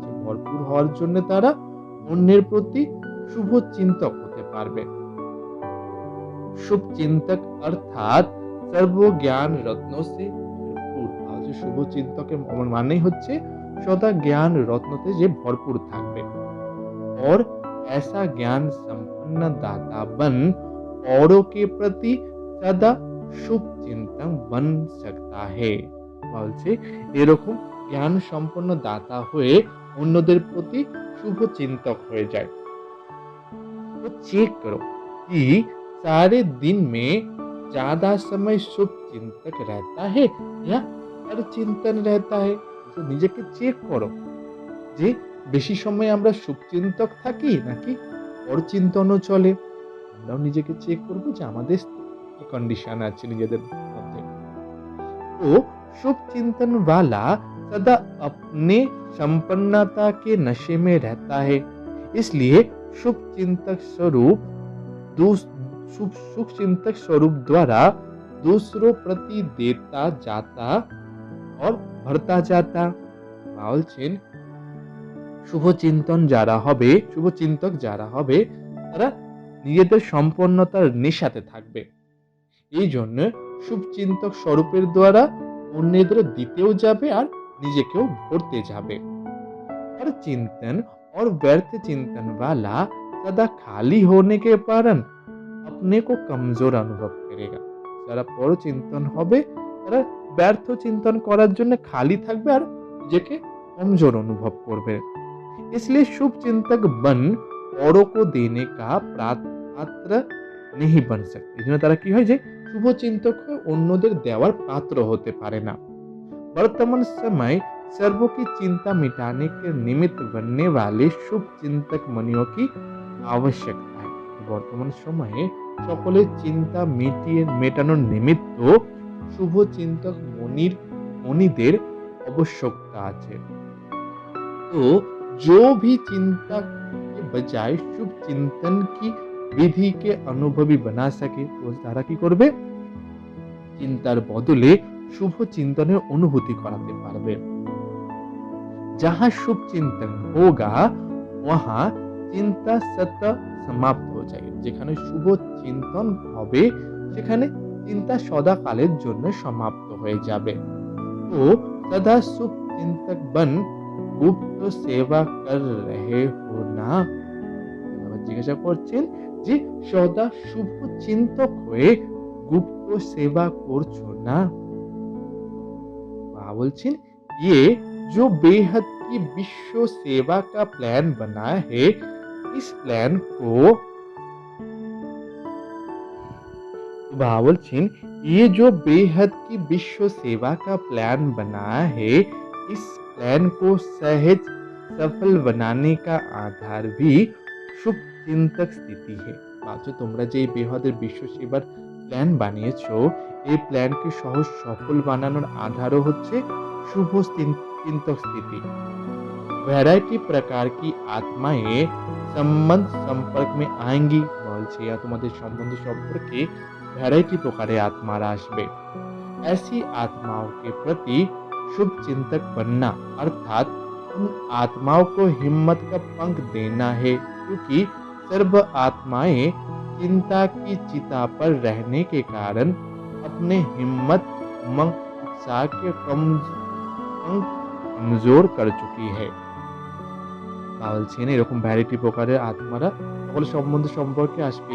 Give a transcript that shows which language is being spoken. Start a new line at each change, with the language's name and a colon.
Hindi: भरपूर
Bangla: হওয়ার জন্য তারা অন্যের প্রতি শুভ চিন্তক হতে পারবে।
Hindi: शुभ चिंतक अर्थात सर्व ज्ञान रत्नों से भरपूर।
Bangla: আর যে শুভ চিন্তকের মানেই হচ্ছে সদা জ্ঞান রত্নতে যে ভরপুর থাকবে।
Hindi: और ऐसा ज्ञान संपन्न दाता बन औरों के प्रति सदा शुभ चिंतक बन सकता है।
Bangla: বলছে এরকম জ্ঞান সম্পন্ন দাতা হয়ে অন্যদের প্রতি শুভ চিন্তক হয়ে যায়।
Hindi: तो चेक करो कि सारे दिन में ज्यादा समय शुभ चिंतक रहता है या हर चिंतन रहता है। तो
Bangla: নিজেকে চেক করো যে বেশি সময় আমরা শুভচিন্তক থাকি নাকি পরচিন্তনও চলে। আমরাও নিজেকে চেক করব যে আমাদের কি কন্ডিশন আছে নিজেদের মধ্যে। তো
Hindi: शुभ चिंतन वाला सदा अपने संपन्नता के नशे में रहता है। इसलिए शुभ चिंतक स्वरूप द्वारा दूसरों प्रति देता जाता और भरता जाता।
Bangla: বলছেন শুভচিন্তক যারা হবে তারা নিজেদের সম্পন্নতার নেশাতে থাকবে। এই জন্য শুভচিন্তক স্বরূপের দ্বারা অন্যদের দিতেও যাবে আর নিজেকেও ভরতে যাবে।
Hindi: हर चिंतन और व्यर्थ चिंतन वाला सदा खाली होने के कारण अपने को कमजोर अनुभव करेगा।
Bangla: যারা পরচিন্তন হবে তারা ব্যর্থ চিন্তন করার জন্য খালি থাকবে আর নিজেকে
Hindi: कमजोर अनुभव
Bangla: করবে।
Hindi: इसलिए शुभ चिंतक बन औरों को देने का पात्र नहीं बन सकते।
Bangla: এই জন্য তারা কি হয় যে শুভ চিন্তক হয়ে অন্যদের দেওয়ার পাত্র হতে পারে না।
Hindi: वर्तमान समय सर्वों की चिंता मिटाने के निमित्त बनने वाले शुभ चिंतक मनियों की आवश्यकता है।
Bangla: বর্তমান সময়ে সকলের চিন্তা মেটানোর নিমিত্ত শুভ চিন্তক মনিদের আবশ্যকতা আছে।
Hindi: तो जो भी चिंता के बजाय शुभ चिंतन की विधि के अनुभवी बना सके तो
Bangla: তারা কি করবে চিন্তার বদলে শুভ চিন্তনের অনুভূতি করাতে পারবে।
Hindi: जहाँ शुभ चिंतन होगा वहाँ चिंता सतत समाप्त हो जाएगी।
Bangla: যেখানে শুভ চিন্তন হবে সেখানে চিন্তা সদাকালের জন্য সমাপ্ত হয়ে যাবে।
Hindi: तो सदा शुभ चिंतक बन गुप्त सेवा कर रहे हो ना।
Bangla: জিজ্ঞাসা করছেন যে সদা শুভ চিন্তক হয়ে গুপ্ত সেবা করছো না। বলছেন
Hindi: ये जो बेहद की विश्व सेवा का प्लान बना है इस प्लान को बलছেন ये जो बेहद की विश्व सेवा का प्लान बना है इस प्लान को सहज सफल बनाने का आधार भी शुभ चिंतक स्थिति है। जो
Bangla: তোমরা যে বেহদের বিশ্ব সেবার প্ল্যান বানিয়েছো এই প্ল্যানকে সহজ সফল বানানোর আধারও হচ্ছে
Hindi: शुभ चिंतक स्थिति। वैरायटी प्रकार की आत्माएं संबंध संपर्क में आएंगी।
Bangla: বলছে তোমাদের সম্বন্ধ সম্পর্কে ভ্যারাইটি প্রকারের আত্মারা আসবে।
Hindi: ऐसी आत्माओं के प्रति शुभ चिंतक बनना अर्थात उन आत्माओं को हिम्मत का पंख देना है, क्योंकि सर्व आत्माएं चिंता की चिता पर रहने के कारण अपने हिम्मत उमंग उत्साह के कमजोर कर चुकी है।
Bangla: বলছেন এরকম ভ্যারাইটি প্রকারের আত্মারা সকল সম্বন্ধ সম্পর্কে আসবে।